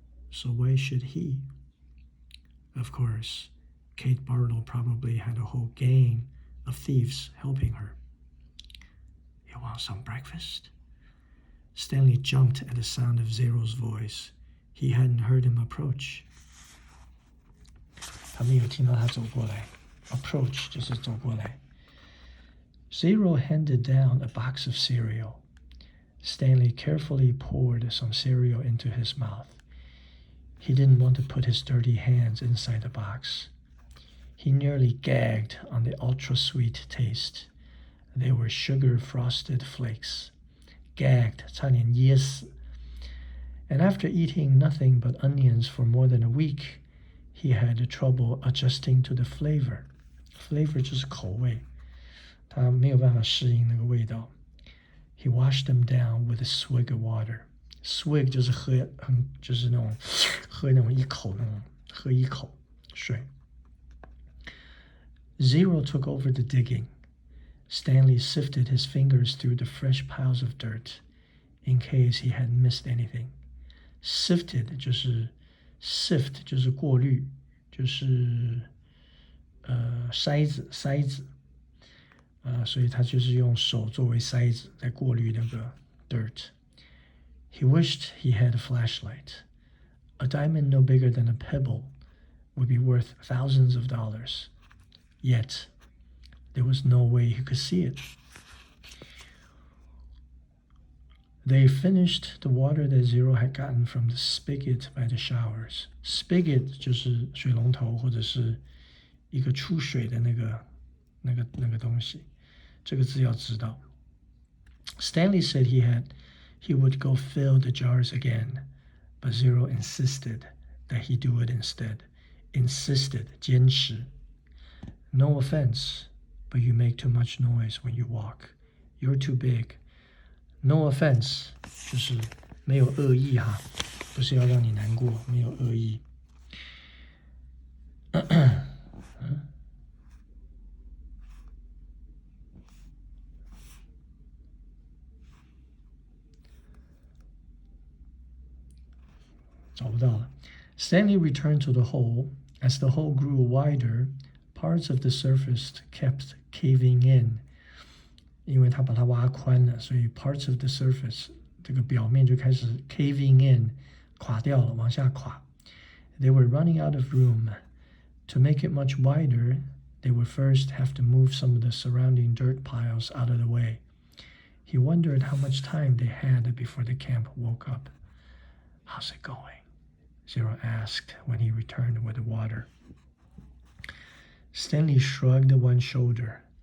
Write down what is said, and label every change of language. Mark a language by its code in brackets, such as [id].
[en] So why should he? Of course, Kate Barlow probably had a whole gang of thieves helping her. You want some breakfast? Stanley jumped at the sound of Zero's voice. He hadn't heard him approach. [zh] 他没有听到他走过来。 Approach 就是走过来。 [en] Zero handed down a box of cereal. Stanley carefully poured some cereal into his mouth. He didn't want to put his dirty hands inside the box. He nearly gagged on the ultra-sweet taste. They were sugar-frosted flakes. [zh] Gagged, 差点噎死. [en] And after eating nothing but onions for more than a week, he had trouble adjusting to the flavor. [zh] Flavor 就是口味，他没有办法适应那个味道。 [en] He washed them down with a swig of water. [zh] swig 就是就是那种喝那种一口那种喝一口水。 [en] Zero took over the digging. Stanley sifted his fingers through the fresh piles of dirt in case he had missed anything. [zh] Sifted 就是 sift 就是过滤，就是筛子所以他就是用手作为筛子在过滤那个 dirt. [en] He wished he had a flashlight. A diamond no bigger than a pebble would be worth thousands of dollars. Yet, there was no way he could see it. They finished the water that Zero had gotten from the spigot by the showers. [zh] Spigot 就是水龙头或者是一个出水的那个东西，这个字要知道。 [en] Stanley said he would go fill the jars again, but Zero insisted that he do it instead. Insisted 坚持。 No offense, but you make too much noise when you walk. You're too big. [zh] No offense 就是没有恶意哈，不是要让你难过，没有恶意。找不到了。 [en] Stanley returned to the hole. As the hole grew wider, parts of the surface kept caving in. [zh] 因为他把它挖宽了，所以 [en] parts of the surface [zh] 这个表面就开始 caving in 垮掉了，往下垮。 [en] They were running out of room. To make it much wider, they would first have to move some of the surrounding dirt piles out of the way. He wondered how much time they had before the camp woke up. How's it going? Zero asked when he returned with the water. Stanley shrugged one shoulder.